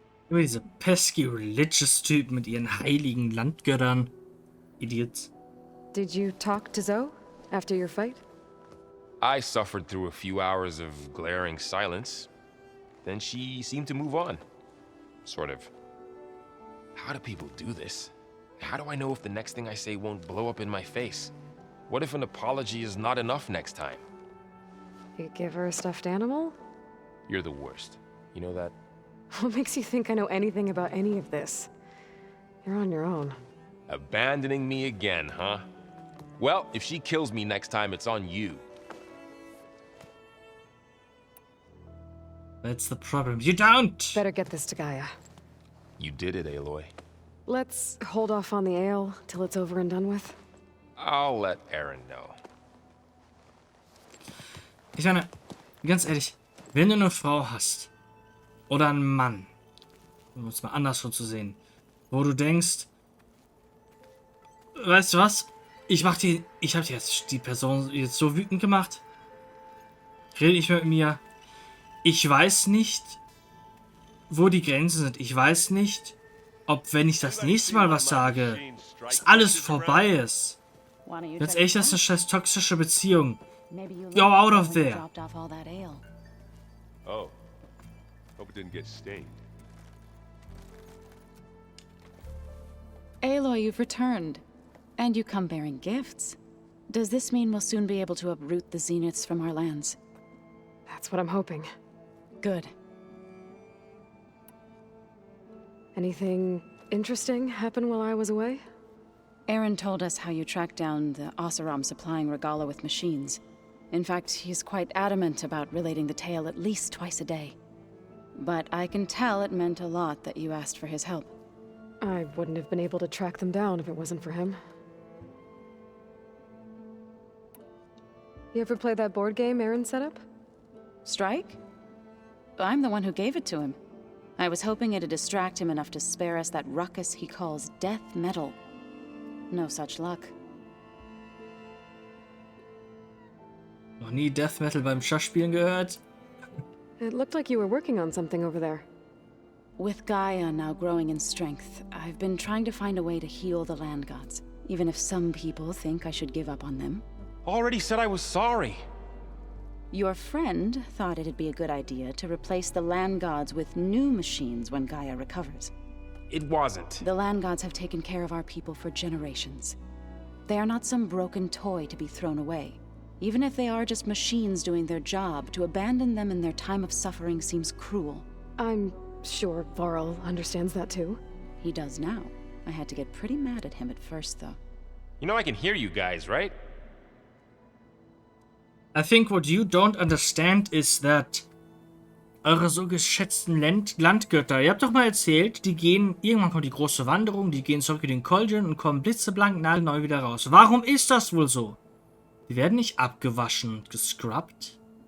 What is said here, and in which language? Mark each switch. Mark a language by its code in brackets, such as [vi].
[de] Über diese [en] pesky [de] Religious-Typen mit ihren heiligen Landgöttern. [en] Idiots. Did you talk to Zoe after your fight? I suffered through a few hours of glaring silence. Then she seemed to move on. Sort of. How do people do this? How do I know if the next thing I say won't blow up in my face? What if an apology is not enough next time? You give her a stuffed animal? You're the worst. You know that? What makes you think I know anything about any of this? You're on your own. Abandoning me again, huh? Well, if she kills me next time, it's on you. That's the problem. You don't! Better get this to Gaia. You did it, Aloy. Let's hold off on the ale till it's over and done with. I'll let Aaron know. [de] Ich meine, ganz ehrlich, wenn du eine Frau hast oder einen Mann, um es mal andersrum zu sehen, wo du denkst, weißt du was? Ich habe jetzt die Person jetzt so wütend gemacht. Rede ich mit mir. Ich weiß nicht, wo die Grenzen sind. Ich weiß nicht, ob wenn ich das nächste Mal was sage, dass alles vorbei ist. Ganz ehrlich, das ist eine scheiß toxische Beziehung. [en] Go out of there. Oh. Hope it didn't get stained. Aloy, you've returned. And you come bearing gifts. Does this mean we'll soon be able to uproot the Zeniths from our lands? That's what I'm hoping. Good. Anything interesting happen while I was away? Aaron told us how you tracked down the Oseram supplying Regala with machines. In fact, he's quite adamant about relating the tale at least twice a day. But I can tell it meant a lot that you asked for his help. I wouldn't have been able to track them down if it wasn't for him. You ever play that board game Aaron set up? Strike? I'm the one who gave it to him. I was hoping it'd distract him enough to spare us that ruckus he calls death metal. No such luck. [de] Noch nie Death Metal beim Schachspielen gehört? [en] It looked like you were working on something over there. With Gaia now growing in strength, I've been trying to find a way to heal the land gods, even if some people think I should give up on them. Already said I was sorry. Your friend thought it'd be a good idea to replace the land gods with new machines when Gaia recovers. It wasn't. The land gods have taken care of our people for generations. They are not some broken toy to be thrown away. Even if they are just machines doing their job, to abandon them in their time of suffering seems cruel. I'm sure Varl understands that too. He does now. I had to get pretty mad at him at first, though. You know I can hear you guys, right? I think what you don't understand is that [de] eure so geschätzten Landgötter, ihr habt doch mal erzählt, die gehen, irgendwann kommt die große Wanderung, die gehen zurück in den Kolgen und kommen blitzeblank nagelneu wieder raus. Warum ist das wohl so? Die werden nicht abgewaschen und gescrubbt.